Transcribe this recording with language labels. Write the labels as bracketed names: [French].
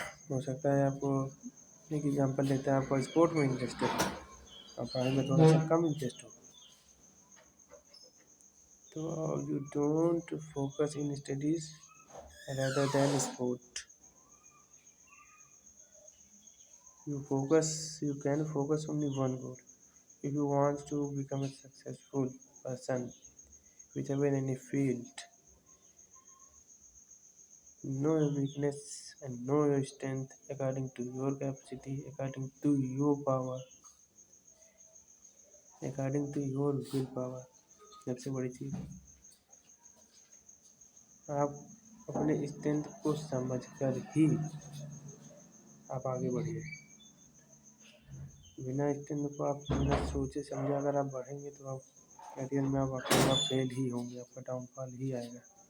[Hindi] हो सकता है आपको एक एग्जांपल लेते हैं, आपको स्पोर्ट में इंटरेस्ट है और पढ़ाई में थोड़ा सा कम इंटरेस्ट हो, तो [English] You don't focus in studies rather than sport. You can focus only one goal. If you want to become a successful person, whichever in any field, know your weakness and know your strength according to your capacity, according to your power, according to your willpower. [Hindi] सबसे बड़ी चीज़, आप अपने strength को समझकर ही आप आगे बढ़िए। बिना स्ट्रेंथ को आप बिना सोचे समझे अगर आप बढ़ेंगे तो आप करियर में आप फेल ही होंगे, आपका डाउनफॉल ही आएगा।